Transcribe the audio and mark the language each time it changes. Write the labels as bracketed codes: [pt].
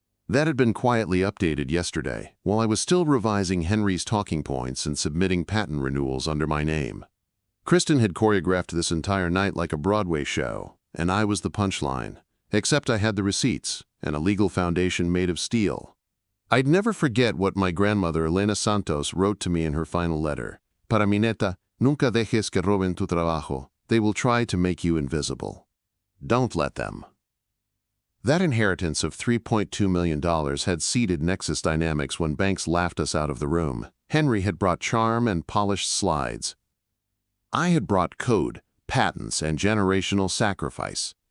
[en] That had been quietly updated yesterday, while I was still revising Henry's talking points and submitting patent renewals under my name. Kristen had choreographed this entire night like a Broadway show, and I was the punchline, except I had the receipts and a legal foundation made of steel. I'd never forget what my grandmother Elena Santos wrote to me in her final letter. [es] "Para mi neta, nunca dejes que roben tu trabajo. [en] They will try to make you invisible. Don't let them." That inheritance of $3.2 million had seeded Nexus Dynamics when banks laughed us out of the room. Henry had brought charm and polished slides. I had brought code, patents, and generational sacrifice.